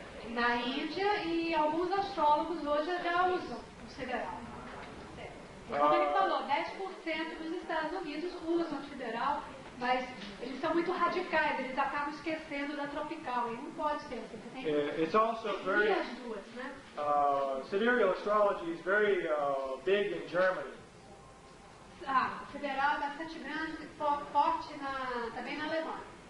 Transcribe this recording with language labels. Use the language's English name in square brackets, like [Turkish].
[Portuguese] Na Índia e alguns astrólogos hoje já usam o sideral. Como ele falou, 10% dos Estados Unidos usam o sideral, mas eles são muito radicais, eles acabam esquecendo da tropical, e não pode ser assim. Você tem que [English] It's also very, [Portuguese] as duas, né? [English] sidereal astrology is very big in Germany. [Portuguese] O sideral é bastante grande e forte também na Alemanha.